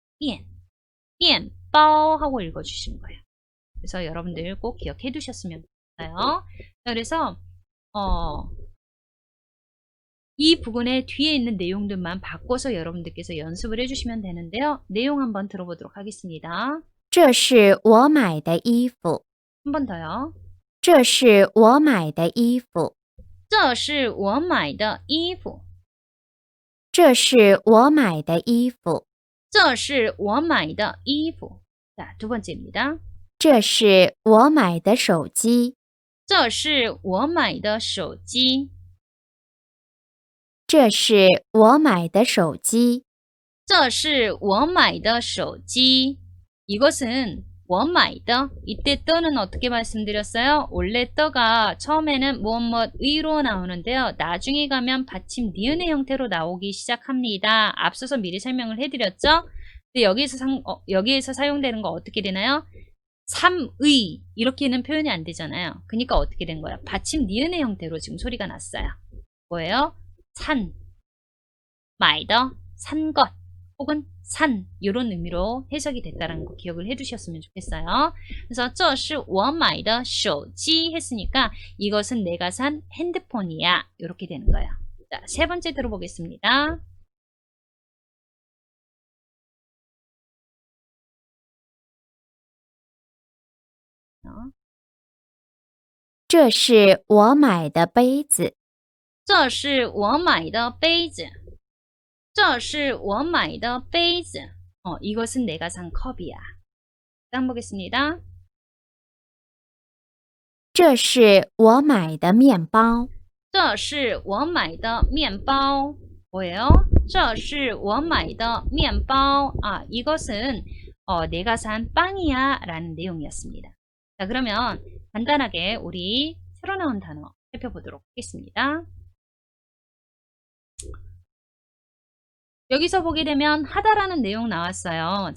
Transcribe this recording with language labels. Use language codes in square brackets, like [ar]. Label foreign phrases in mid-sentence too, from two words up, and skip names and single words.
[ko] 미엔바오 하고 읽어주시는 거예요. 그래서 여러분들 꼭 기억해 두셨으면 좋겠어요. 그래서 이 부분의 뒤에 있는 내용들만 바꿔서 여러분들께서 연습을 해주시면 되는데요. 내용 한번 들어보도록 하겠습니다. [zh] 这是我买的衣服 [ko] 한 번 더요. [zh] 这是我买的衣服这是我买的衣服这是我买的衣服这是我买的衣服 [ko] 자, 두 번째입니다. [zh] 这是我买的手机。这是我买的手机。这是我买的手机。这是我买的手机. 이것은 我买的. [ko] 이때 떠는 어떻게 말씀드렸어요? 원래 떠가 처음에는 무엇무엇의로 나오는데요. 나중에 가면 받침 니은의 형태로 나오기 시작합니다. 앞서서 미리 설명을 해드렸죠? 근데 여기에서 사용되는 거 어떻게 되나요? 3의 이렇게는 표현이 안 되잖아요. 그러니까 어떻게 된 거야? 받침 니은의 형태로 지금 소리가 났어요. 뭐예요? 산, [zh] 买的, [ko] 산 것, 혹은 산 이런 의미로 해석이 됐다는 거 기억을 해두셨으면 좋겠어요. 그래서 [zh] 这是我买的手机 [ko] 했으니까 이것은 내가 산 핸드폰이야 이렇게 되는 거예요. 자, 세 번째 들어보겠습니다. [zh] 这是我买的杯子。这是我买的杯子。这是我买的杯子. [ko] 이것은 내가 산 컵이야. 다음 보겠습니다. [zh] 这是我买的面包。这是我买的面包. 뭐예요? 这是我买的面包. [ko] 이것은 내가 산 빵이야 라는 내용이었습니다. 자, 그러면 간단하게 우리 새로 나온 단어 살펴보도록 하겠습니다. 여기서 보게 되면 하다라는 내용 나왔어요.